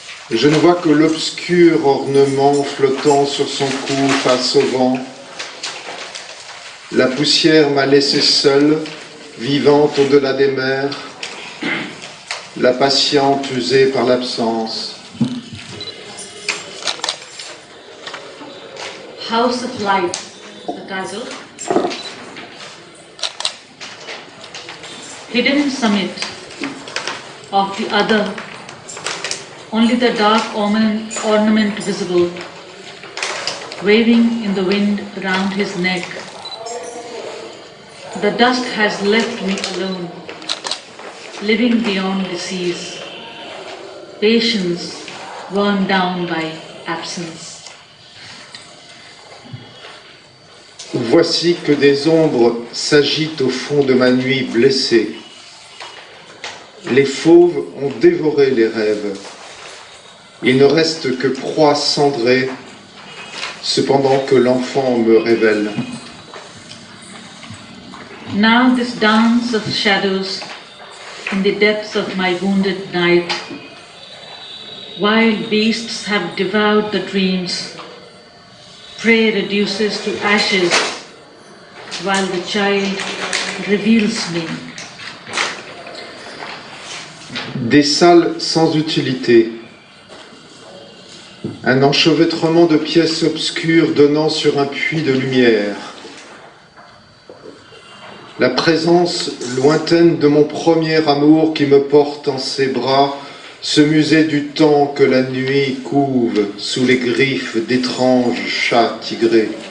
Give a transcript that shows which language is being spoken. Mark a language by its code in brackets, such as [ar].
[fr] Je ne vois que l'obscur ornement flottant sur son cou face au vent. La poussière m'a laissé seule, vivante au-delà des mers. La patiente usée par l'absence. [en] House of Light, the title. Hidden summit of the other, only the dark ornament visible, waving in the wind around his neck. The dusk has left me alone, living beyond disease, patience worn down by absence. [fr] Voici que des ombres s'agitent au fond de ma nuit blessée. Les fauves ont dévoré les rêves. Il ne reste que proie cendrée, cependant que l'enfant me révèle. [en] Now this dance of shadows in the depths of my wounded night. Wild beasts have devoured the dreams. Prey reduces to ashes while the child reveals me. [fr] Des salles sans utilité. Un enchevêtrement de pièces obscures donnant sur un puits de lumière. La présence lointaine de mon premier amour qui me porte en ses bras, ce musée du temps que la nuit couve sous les griffes d'étranges chats tigrés.